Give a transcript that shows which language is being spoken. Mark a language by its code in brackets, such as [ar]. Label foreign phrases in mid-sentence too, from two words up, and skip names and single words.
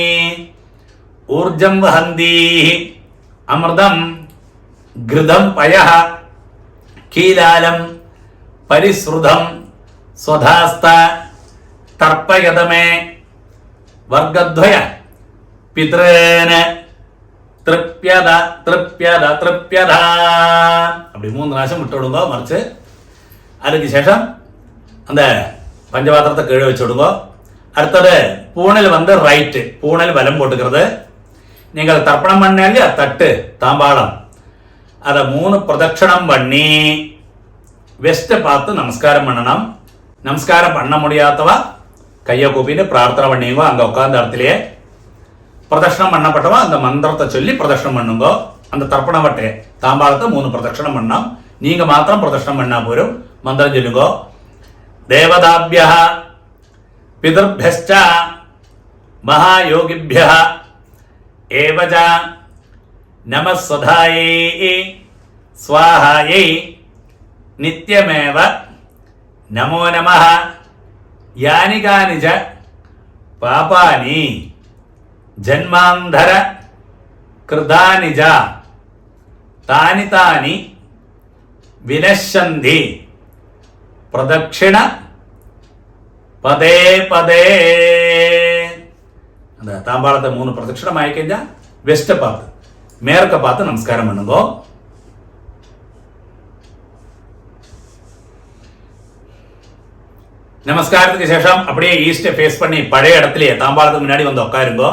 [sa] ऊर्जं वहन्ति अमृतं घृतं पयः कीलालं परिस्रुतं स्वधास्थ तर्पयत मे वर्गद्वय पितॄन् तृप्यत तृप्यत तृप्यत. [ta] அப்படி 3 പ്രാവശ്യം விட்டுவிடுங்க. மறைச்சு அதுக்கு சேஷம் அந்த பஞ்சபாத்திரத்தை கீழே வச்சுடுங்க. அடுத்தது பூணல் வந்து ரைட்டு, பூணல் வலம் போட்டுக்கிறது. நீங்கள் தர்ப்பணம் பண்ணாலே தட்டு தாம்பாளம் அதை 3 பிரதட்சணம் பண்ணி வெஸ்ட்டை பார்த்து நமஸ்காரம் பண்ணணும். நமஸ்காரம் பண்ண முடியாதவா கையை கூப்பிட்டு பிரார்த்தனை பண்ணிங்கோ. அங்கே உட்கார்ந்த இடத்துலையே பிரதட்சணம் பண்ணப்பட்டவா அந்த மந்திரத்தை சொல்லி பிரதட்சணம் பண்ணுங்கோ. அந்த தர்ப்பண வட்டையை தாம்பாளத்தை 3 பிரதட்சணம் பண்ணோம். நீங்க மாத்திரம் பிரதட்சணம் பண்ணா போரும். மந்திரம் சொல்லுங்கோ. [sa] தேவதாபியः பிதர்भ्यश्च महायोगिभ्यः एवच नमः स्वधायै स्वाहायै नित्यमेव नमो नमः. यानि कानि च पापानि जन्मान्धर कृतानि च तानि तानि विनश्यन्ति प्रदक्षिण पदे पदे. [ta] அந்த தாம்பாளத்தை 3 பிரதட்சணம் ஆயிக்கஞ்சா வெஸ்ட்டை பார்த்து மேற்க பார்த்து நமஸ்காரம் பண்ணுங்கோ. நமஸ்காரத்துக்கு சேஷம் அப்படியே [en] east face [ta] பண்ணி பழைய இடத்துலயே தாம்பாளத்துக்கு முன்னாடி வந்து உட்காருங்கோ.